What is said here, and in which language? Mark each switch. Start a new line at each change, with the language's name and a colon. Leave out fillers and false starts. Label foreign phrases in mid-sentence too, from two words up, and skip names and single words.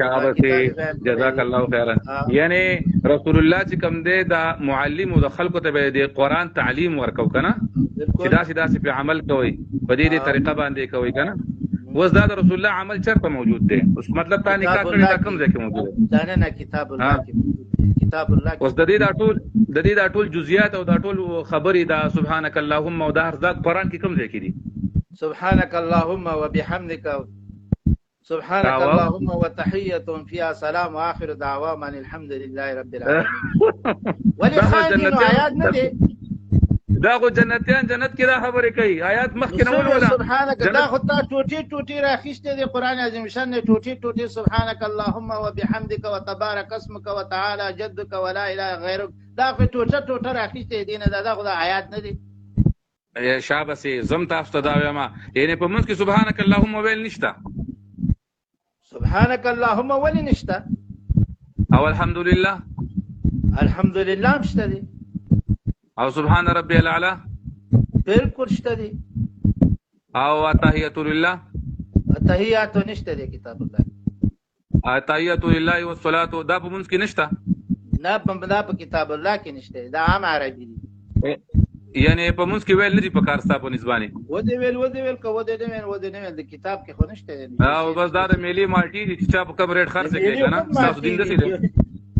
Pashto: الله
Arabic: جزاک الله خیرا
Pashto: یعنی رسول الله چې کوم دی دا معلم او د خلکو ته دی قرآن تعلیم ورکو کنه چې داسې په عمل کوي په دې طریقه باندې کوي کنه اوس دا د رسول الله عمل چرته موجود دی اوس مطلب تا نکاح کړی دا کوم ځای کې موجود دی نه
Arabic: کتاب الله
Pashto: کې
Arabic: کتاب الله
Pashto: اوس د دې دا ټول جزئیات او دا ټول خبرې دا
Arabic: سبحانك اللهم
Pashto: او دا هر ذات قرآن کې کوم ځای کې دي
Arabic: سبحانك اللهم وبحمدك سبحانك اللهم وتحية فيها سلام واخر دعواهم الحمد لله رب العالمين ولخالد
Pashto: آیات نه دي دا خو جنتیان جنت کې دا خبرې کوي آیات مخکې نه ولولا سبحانك دا خو تا ټوټي راخیسته دي قرآن عظیم شان نه ټوټي
Arabic: سبحانك اللهم وبحمدك وتبارك اسمك وتعالى جدك ولا اله غيرك
Pashto: دا خو ټوټه راخیسته دي نه دا خو آیات نه دي شابسي زم تاسو ته دا وایم یعنی په منځ کې
Arabic: سبحانك اللهم
Pashto: ویل نشته
Arabic: سبحانك اللهم
Pashto: ولي نشته
Arabic: او الحمد لله
Pashto: مشته دي
Arabic: او سبحان ربي الاعلى
Pashto: بالکل شته دي
Arabic: او التحيات لله
Pashto: التحيات نشته دي
Arabic: کتاب الله التحيات لله والصلاه
Pashto: دا په منځ کې نشته نه په
Arabic: کتاب الله
Pashto: کې نشته دا عام عربي دي یعنی په منځ کې ویل نه دي په کار ستا په نسبانه و دې ویل د کتاب کې خو نشته او بس دا د ملي مالټي چې چا په کوم ریټ خرڅ کوي کنه تاسو دین دسي